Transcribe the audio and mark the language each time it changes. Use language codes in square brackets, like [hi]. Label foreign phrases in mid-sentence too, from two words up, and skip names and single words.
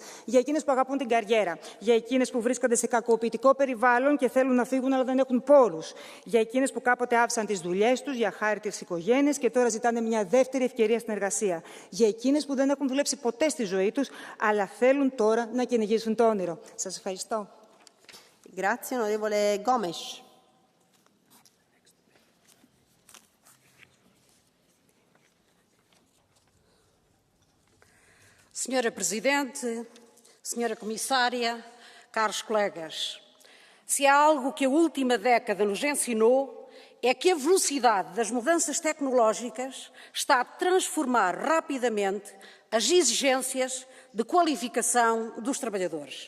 [el] Για εκείνες που αγαπούν την καριέρα, για εκείνες που βρίσκονται σε κακοποιητικό περιβάλλον και θέλουν να φύγουν αλλά δεν έχουν πόρους, για εκείνες που κάποτε άφησαν τις δουλειές τους για χάρη της οικογένειας και τώρα ζητάνε μια δεύτερη ευκαιρία στην εργασία. Για εκείνες που δεν έχουν δουλέψει ποτέ στη ζωή τους, αλλά θέλουν τώρα να κυνηγήσουν το όνειρο. Σας ευχαριστώ. [it] Grazie, onorevole Gomes. [pt] Senhora Presidente, Senhora Comissária, caros colegas, se há algo que a última década nos ensinou, é que a velocidade das mudanças tecnológicas está a transformar rapidamente as exigências de qualificação dos trabalhadores.